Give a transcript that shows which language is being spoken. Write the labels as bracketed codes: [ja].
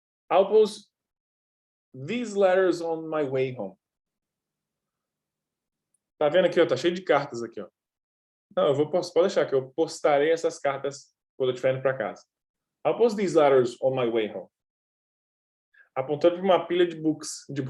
[en] I'll post these letters on my way home. [pt] Tá vendo aqui, ó? Tá cheio de cartas aqui, ó. Não, eu vou pode deixar que eu postarei essas cartas quando eu estiver indo para casa. [en] I'll post these letters on my way home. [pt] Apontando para uma pilha de books.